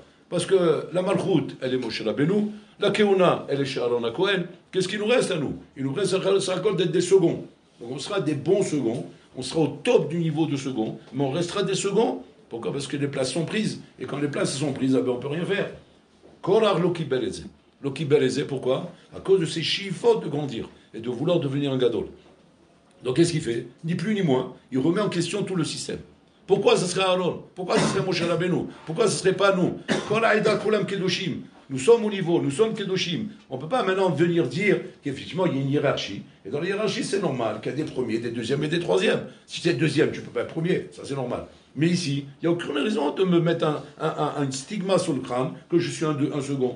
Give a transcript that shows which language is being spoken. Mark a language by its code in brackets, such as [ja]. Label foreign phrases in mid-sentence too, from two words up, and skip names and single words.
[fr] Parce que la Malchut, elle est Moshe Rabbeinu, la Keuna, elle est chez Aaron HaKohen. Qu'est-ce qu'il nous reste à nous? Il nous reste à d'être des seconds. Donc on sera des bons seconds, on sera au top du niveau de second, mais on restera des seconds. Pourquoi? Parce que les places sont prises. Et quand les places sont prises, on ne peut rien faire. [he] קורח לא קיבל זה. לא קיבל זה, pourquoi? [fr] À cause de ses chiffres de grandir et de vouloir devenir un gadol. Donc qu'est-ce qu'il fait? Ni plus ni moins. Il remet en question tout le système. Pourquoi ce serait Aaron? Pourquoi ce serait Moshe Rabbeinu? Pourquoi ce ne serait pas nous? [he] כל העדה כולם קדושים. [fr] Nous sommes au niveau, nous sommes kedoshim. On ne peut pas maintenant venir dire qu'effectivement il y a une hiérarchie. Et dans la hiérarchie, c'est normal qu'il y a des premiers, des deuxièmes et des troisièmes. Si tu es deuxième, tu ne peux pas être premier. Ça, c'est normal. Mais ici, il n'y a aucune raison de me mettre un stigma sur le crâne que je suis un second.